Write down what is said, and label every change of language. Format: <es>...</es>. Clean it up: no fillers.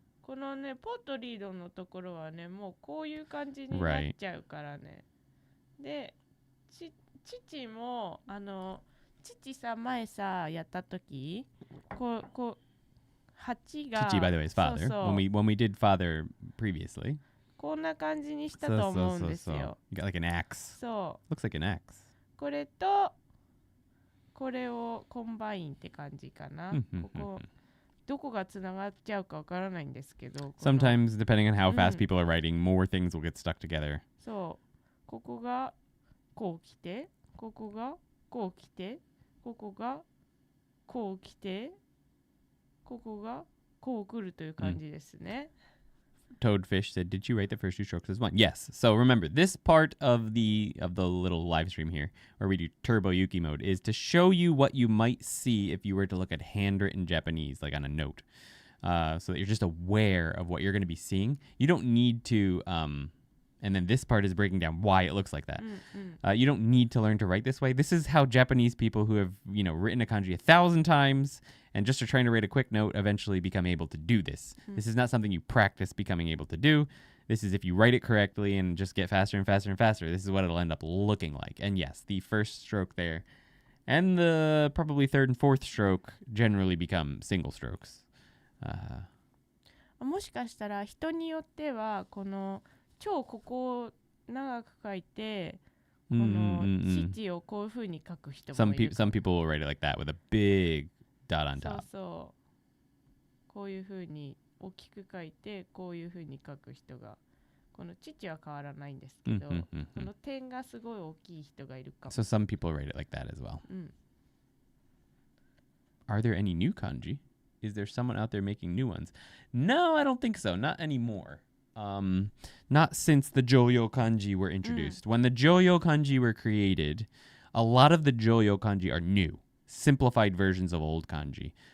<ja>このねポットリードのところはねもうこういう感じになっちゃうからね。で父も父さ前さやった時こう8が</ja> <en>Chichi, by the way, is father.</en> <ja>そうそう</ja> <en>When we did father previously.</en> <ja>こんな感じにしたと思うんですよ。</ja> <en>You got like an axe.</en> <ja>そう</ja> <en>Looks like an axe.</en> <ja>これとこれをコンバインって感じかな。ここどこがつながっちゃうかわからないんですけど。</ja> <en>Sometimes, depending on how fast</en> <ja>うん</ja> <en>people are writing, more things will get stuck together.</en> <ja>そうここがこう来てここがこう来てここがこう来てここがこう来るという感じですね。</ja> <en>Toadfish said, "Did you write the first two strokes as one?" Yes. So remember, this part of the little live stream here, where we do Turbo Yuki mode, is to show you what you might see if you were to look at handwritten Japanese, like on a note, so that you're just aware of what you're going to be seeing. You don't need to. And then this part is breaking down why it looks like that. You don't need to learn to write this way. This is how Japanese people who have, written a kanji 1,000 times and just are trying to write a quick note eventually become able to do this. This is not something you practice becoming able to do. This is if you write it correctly and just get faster and faster and faster, this is what it'll end up looking like. And yes, the first stroke there and the probably third and fourth stroke generally become single strokes.</en> <ja>もしかしたら人によってはこの超ここを長く書いてこの父をこういう風に書く人もいる。</ja> <en>Some people will write it like that with a big dot on</en> <ja>そう</ja> <en>top.</en> <ja>そうこういう風に大きく書いてこういう風に書く人がこの父は変わらないんですけどこの点がすごい大きい人がいるかも。</ja> <en>So some people write it like that as well.</en> <ja>うん。</ja> <en>Are there any new kanji? Is there someone out there making new ones? No, I don't think so. Not anymore. Not since the Joyo kanji were introduced. When the Joyo kanji were created, a lot of the Joyo kanji are new, simplified versions of old kanji.</en>